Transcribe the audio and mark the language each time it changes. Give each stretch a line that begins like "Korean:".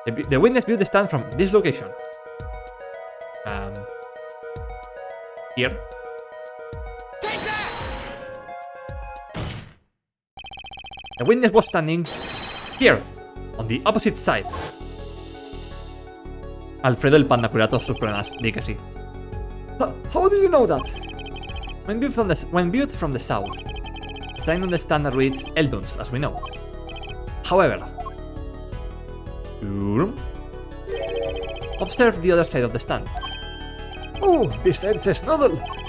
English: The witness viewed the stand from this location. Here. Take that! The witness was standing here, on the opposite side.
Spanish: Alfredo el panda cura todos sus problemas, di que sí.
English: How do you know that? When viewed from the south, the sign on the stand reads Elduns, as we know. However, observe the other side of the stand. Oh, this side says noodle.